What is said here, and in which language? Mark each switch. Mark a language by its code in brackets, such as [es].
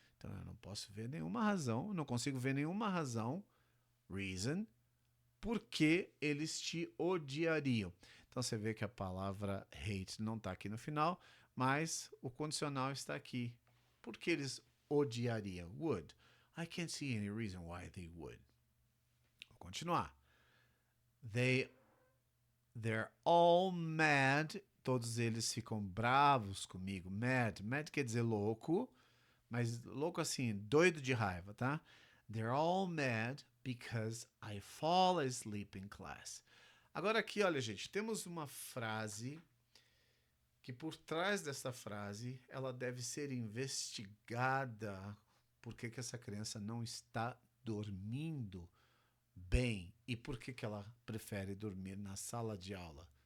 [pt] Então eu não posso ver nenhuma razão, não consigo ver nenhuma razão, reason, por que eles te odiariam. Então você vê que a palavra hate não está aqui no final, mas o condicional está aqui. Por que eles odiariam? Would. [en] I can't see any reason why they would. [pt] Vou continuar. [en] They're all mad. [pt] Todos eles ficam bravos comigo. Mad. Mad quer dizer louco, mas louco assim, doido de raiva, tá? [en] They're all mad because I fall asleep in class. [pt] Agora aqui, olha, gente, temos uma frase que por trás dessa frase, ela deve ser investigada. Por que essa criança não está dormindo bem e por que ela prefere dormir na sala de aula?